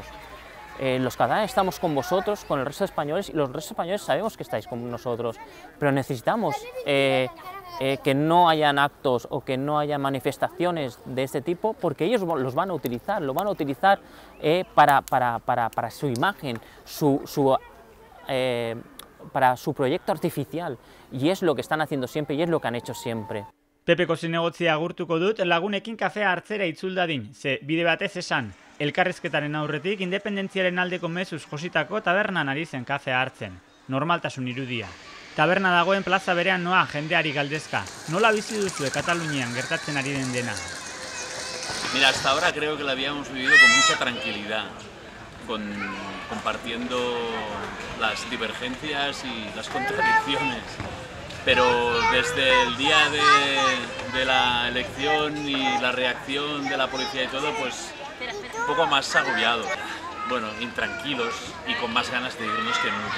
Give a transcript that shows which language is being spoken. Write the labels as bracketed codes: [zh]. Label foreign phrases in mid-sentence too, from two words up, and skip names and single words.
[es] Los catalanes estamos con vosotros, con el resto de españoles, y los restos españoles sabemos que estáis con nosotros, pero necesitamos que no hayan actos o que no haya manifestaciones de este tipo, porque ellos los van a utilizar, para su imagen, para su proyecto artificial, y es lo que están haciendo siempre y es lo que han hecho siempre. [eu] Pepeko zinegotzia agurtuko dut, lagunekin kafea hartzera itzul dadin, ze bide batez esan. Elkarrizketaren aurretik, independentziaren aldeko mezuz jositako tabernan ari zen kafea hartzen. Normaltasun irudia. Taberna dagoen plaza berean noa jendeari galdezka. Nola bizi duzue Katalunian gertatzen ari den dena? [es] Mira, hasta ahora creo que la habíamos vivido con mucha tranquilidad, compartiendo las divergencias y las contradicciones. Pero desde el día de la elección y la reacción de la policía y todo, pues un poco más agobiados, bueno, intranquilos y con más ganas de irnos que nunca.